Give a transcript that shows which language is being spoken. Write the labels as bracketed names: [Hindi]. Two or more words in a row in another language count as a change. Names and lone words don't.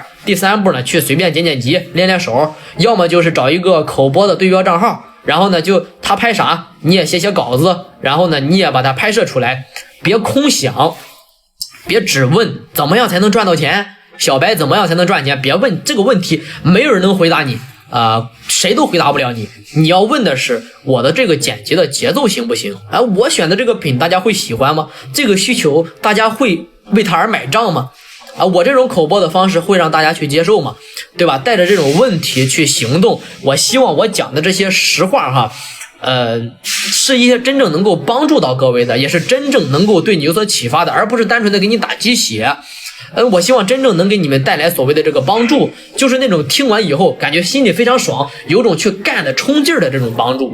[Chinese] 第三步呢，去隨便剪輯練練手，要麼就是找一個口播的對標賬號，然後呢就他拍啥你也寫稿子，然後呢你也把它拍攝出來，別空想，別只問怎麼樣才能賺到錢，小白怎麼樣才能賺錢，別問這個問題，沒有人能回答你。誰都回答不了你。你要問的是我的这个剪辑的节奏行不行？我选的这个品大家会喜欢吗？这个需求大家会为它而买账吗？我这种口播的方式会让大家去接受吗？对吧？带着这种问题去行动，我希望我讲的这些实话哈，是一些真正能夠幫助到各位的，也是真正能夠對你有所啟發的，而不是單純的給你打雞血。我希望真正能給你們帶來所謂的這個幫助，就是那種聽完以後感覺心裡非常爽，有種去幹的衝勁的這種幫助。